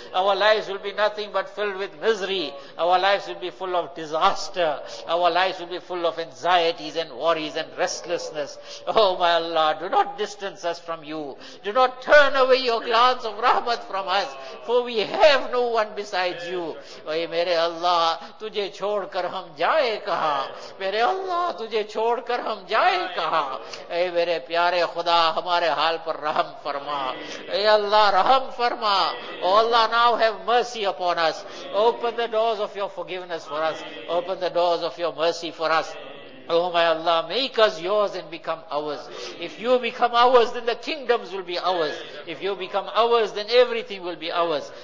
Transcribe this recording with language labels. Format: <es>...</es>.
<en>Our lives will be nothing but filled with misery. Our lives will be full of disaster. Our lives will be full of anxieties and worries and restlessness. Oh my Allah, do not distance us from you. Do not turn away your glance of rahmat from us, for we have no one besides you.</en> <ur>Oh mere Allah, tujhe چھوڑ کر ہم جائے کہاں, میرے اللہ تجھے چھوڑ کر ہم جائے کہاں. اے میرے پیارے خدا, ہمارے حال پر رحم فرما. اے اللہ رحم فرما.</ur> <en>Oh Allah, now have mercy upon us. Open the doors of your forgiveness for us. Open the doors of your mercy for us. Oh my Allah, make us yours and become ours. If you become ours, then the kingdoms will be ours. If you become ours, then everything will be ours.</en>